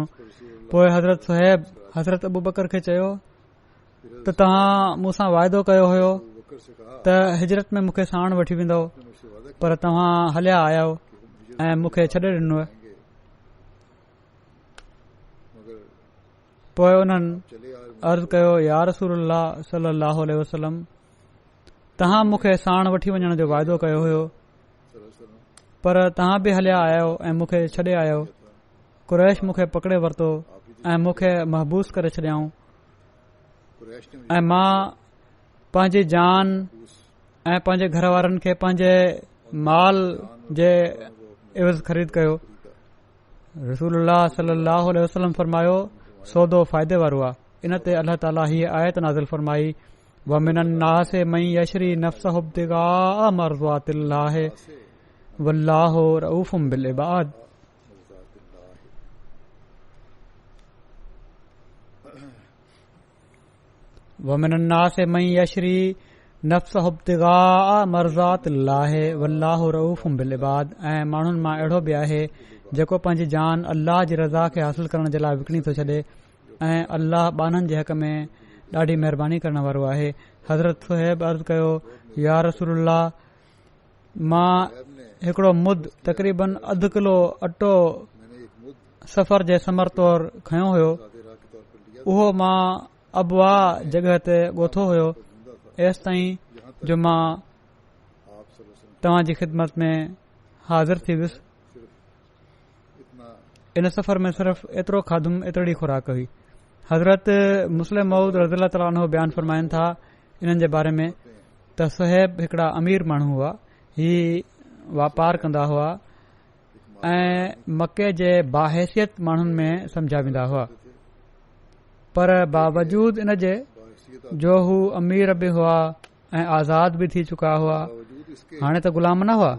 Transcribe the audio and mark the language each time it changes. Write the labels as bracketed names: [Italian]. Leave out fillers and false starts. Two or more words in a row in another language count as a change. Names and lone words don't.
[Sindhi] पोइ हज़रत सुहैब हज़रत अबू बकर खे चयो त तव्हां मूंसां वाइदो कयो हुयो त हिजरत में मूंखे साण वठी वेंदो, पर तव्हां हलिया आयो ऐं मूंखे छॾे ॾिनो। पोइ उन्हनि अर्ज़ कयो, [Arabic] يا رسول الله صلى الله عليه وسلم, [Sindhi] तव्हां मूंखे साण वठी वञण जो वाइदो कयो हुयो, पर तव्हां बि हलिया आयो ऐं मूंखे छॾे आयो। कुरैश मूंखे पकड़े वरितो ऐं मूंखे महबूस करे छॾियाऊं ऐं मां पंहिंजी जान ऐं पंहिंजे घर वारनि खे पंहिंजे माल जे एवज़ ख़रीद कयो। रसूलुल्लाह [Arabic] صلى الله عليه وسلم [Sindhi] फरमायो, सौदो फ़ाइदे वारो आहे। इन ते अल्लाह ताला हीअ आयत नाज़िल फरमाई, [Arabic] ومن الناس من يشري نفسه ابتغاء مرضات الله والله رءوف بالعباد. ومن الناس من يشري نفسه ابتغاء مرضات الله والله رءوف بالعباد. [Sindhi] ऐं माण्हुनि मां अहिड़ो बि आहे जेको पंहिंजी जान अल्लाह जी रज़ा खे हासिल करण जे लाइ विकिणी थो छॾे ऐं अल्लाह बाननि जे हक़ में ॾाढी महिरबानी करण वारो आहे। हज़रत सुहैब अर्ज़ कयो, [Arabic] يا رسول الله, [Sindhi] मां हिकिड़ो मुद तक़रीबन अधु किलो अटो सफ़र जे समर तौर खयो हुयो। उहो मां अबवा जॻह ते ॻोथो हुयो एसि ताईं जो मां तव्हां जी ख़िदमत में हाज़िर थी वियुसि। इन सफ़र में सिर्फ़ एतिरो खाधुम, एतिरी खुराक हुई। हज़रत मुस्लिम मऊद [Arabic] رضي الله تعالى عنه [Sindhi] बयानु फरमाइनि था इन्हनि जे बारे में त सुहैब हिकिड़ा अमीर माण्हू हुआ। ही वापार कंदा हुआ ऐं मके जे बाहैसियत माण्हुनि में सम्झा वेंदा हुआ, पर बावजूद इन जे जो हू अमीर बि हुआ ऐं आज़ाद बि थी चुका हुआ, हाणे त ग़ुलाम न हुआ।